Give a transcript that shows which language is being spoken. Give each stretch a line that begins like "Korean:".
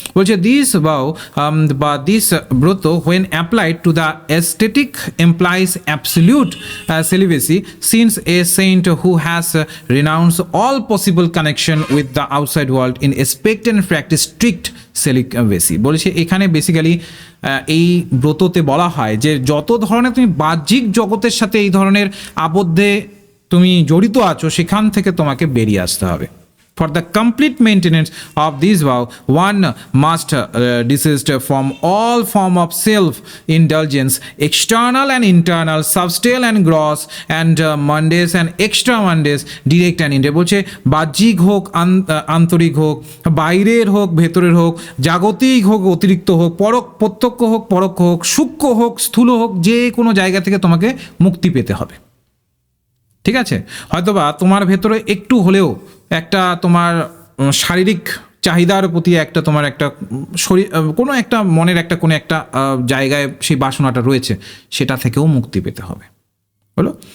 Bangla: বলছে
English: This বা this ব্রত when applied to the aesthetic implies absolute celibacy since a saint who has renounce all possible connection with the outside world in expect and practice strict celibacy.
Bangla: বলেছে এখানে basically এই ব্রততে বলা হয় যে যত ধরনের তুমি বাহ্যিক জগতের সাথে এই ধরনের আবদ্ধে তুমি জড়িত আছো, সেখান থেকে তোমাকে বেরিয়ে আসতে হবে।
English: For the complete maintenance of this vow, one must desist from all form of self-indulgence, external and internal, subtle and gross, and mundane and extra mundane, direct and indirect।
Bangla: বলছে বাহ্যিক হোক, আন্তরিক হোক, বাইরের হোক, ভেতরের হোক, জাগতিক হোক, অতিরিক্ত হোক, প্রত্যক্ষ হোক, পরোক্ষ হোক, সূক্ষ্ম হোক, স্থূল হোক, যে কোনো জায়গা থেকে তোমাকে মুক্তি পেতে হবে, ঠিক আছে? হয়তোবা তোমার ভেতরে একটু হলেও একটা তোমার শারীরিক চাহিদার প্রতি একটা তোমার একটা শরীর, কোনো একটা মনের একটা কোনো একটা জায়গায় সেই বাসনাটা রয়েছে, সেটা থেকেও মুক্তি পেতে হবে, হলো?